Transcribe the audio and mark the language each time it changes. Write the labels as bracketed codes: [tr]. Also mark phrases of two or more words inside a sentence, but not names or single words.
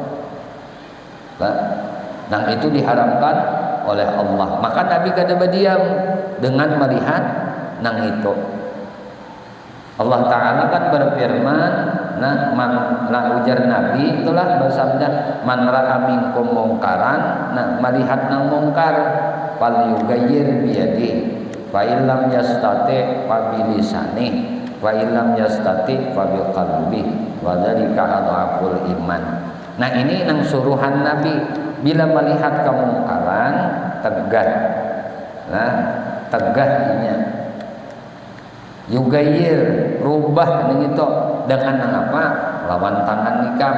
[bjn] Yang itu diharamkan oleh Allah. Maka Nabi kada berdiam dengan melihat nang itu. Allah Ta'ala kan berfirman, ujar Nabi itulah bersabda, [ar] من رأى منكم منكرا, [bjn] melihat nang mungkar, [ar] فليغير بيده، فإن لم يستطع فبلسانه، وإن لم يستطع فبقلبه، وذلك أضعف الإيمان. [bjn] Nah, ini nang suruhan Nabi, bila melihat kemungkaran tegah. Nah, tegahnya yugayir, rubah itu dengan apa? Lawan tangan nikam.